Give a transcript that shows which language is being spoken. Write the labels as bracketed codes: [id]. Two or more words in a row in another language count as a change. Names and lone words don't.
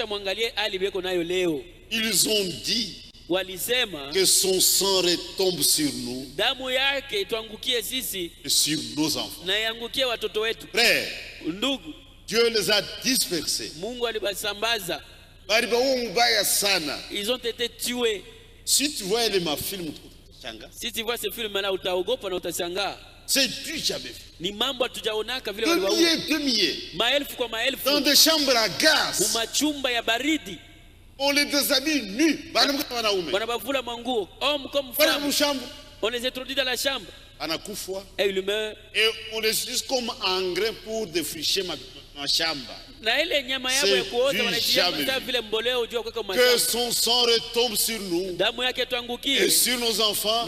[fr] Ils ont dit que son sang retombe sur nous et sur nos enfants. Frère, Dieu les a dispersés. Ils ont été tués. Si tu vois les films, si tu vois ce film-là, c'est Dieu qui avait fait. [sw] Ni mambo hatujaonaka vile maelfu kwa maelfu [fr] dans des chambres à gaz, [sw] machumba ya baridi. [fr] On les déshabille nus. [sw] Wanabavula manguo. [fr] Homme comme femme. On les introduit dans la chambre. Et il meurt. Et on les utilise comme engrais pour défricher Que son sang retombe sur nous et sur nos enfants.